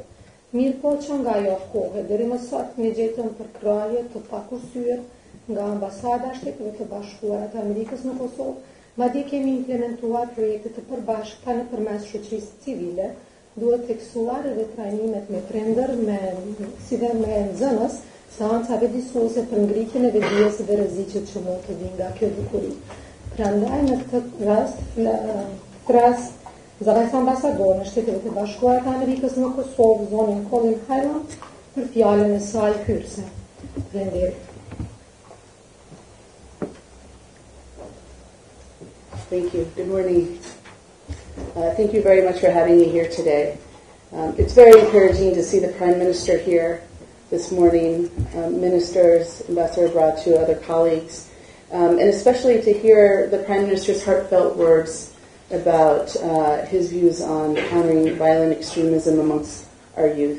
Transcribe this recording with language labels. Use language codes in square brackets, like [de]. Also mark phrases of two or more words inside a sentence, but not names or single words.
[sq] Mirë po që nga ajo kohë deri më sot ne gjetëm përkraje të pakursyer nga ambasada e Shteteve të Bashkuara të Amerikës në Kosovë, madje kemi implementuar projekte të përbashkëta nëpërmes shoqërisë civile, duhet tekstuar edhe trajnimet me prindër, si dhe me nxënës, seancave disuese për ngritjen e vetdijes dhe rreziqet që mund të vinë nga kjo dukuri. Prandaj në këtë rast, zëvendës ambasador në Shtetet e Bashkuara të Amerikës në Kosovë, zonën Colin Highland, për fjalën e saj hyrëse. Faleminderit. [en] Thank you. Good morning. Thank you very much for having me here today. It's very encouraging to see the Prime Minister here this morning, ministers, Ambassador Bratu, other colleagues, and especially to hear the Prime Minister's heartfelt words about his views on countering violent extremism amongst our youth.